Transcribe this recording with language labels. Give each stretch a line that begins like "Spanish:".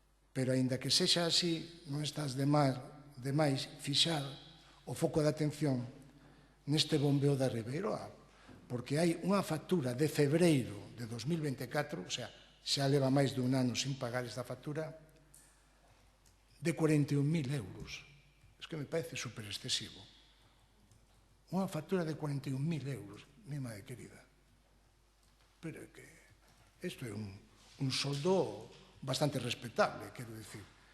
Galician: Pero, aínda que sexa así, non estás de máis fixar o foco de atención neste bombeo da Ribeiroa, porque hai unha factura de febreiro de 2024, o sea, xa leva máis de un ano sin pagar esta factura, de 41.000 euros.
Spanish: Es que me parece super excesivo.
Galician: Unha factura de 41.000 euros,
Spanish: mi madre querida.
Galician: Pero é que isto é un soldo bastante respetable, quero dicir.